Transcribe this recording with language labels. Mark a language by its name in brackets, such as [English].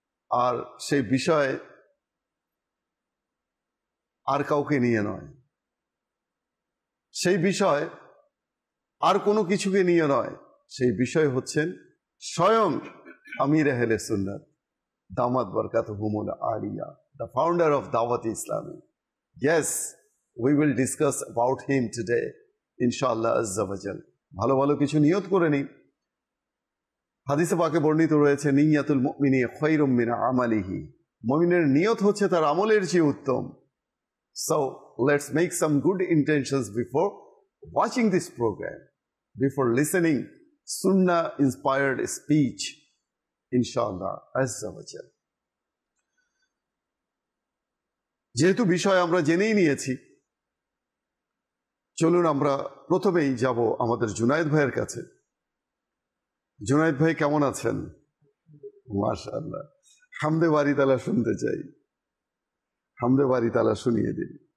[Bangla] আর সেই বিষয় আর কাউকে নিয়ে নয়, সেই বিষয় আর কোনো কিছুকে নিয়ে নয়। সেই বিষয় হচ্ছেন স্বয়ং আমির আহলে সুন্নাত দামাত বরকাতুহুমুল Alia, [English] the founder of Dawat Islami. Yes, we will discuss about him today, inshallah azza wa jal. [Bangla] ভালো ভালো কিছু নিয়ত করে নিন। হাদিসে পাকে বর্ণিত রয়েছে, [Arabic] নিয়াতুল মুমিনি খায়রুম মিন আমালিহি। [Bangla] মুমিনের নিয়ত হচ্ছে তার আমলের চেয়ে উত্তম। [English] So let's make some good intentions before watching this program, before listening sunnah inspired speech, inshallah azza wa jal. [Bangla] যেহেতু বিষয় আমরা জেনেই নিয়েছি, চলুন আমরা প্রথমেই যাব আমাদের জুনায়েদ ভাইয়ের কাছে। জুনায়েদ ভাই কেমন আছেন? মাশাআল্লাহ। হামদে বারি তাআলা শুনতে চাই, হামদে বারি তাআলা শুনিয়ে দিন।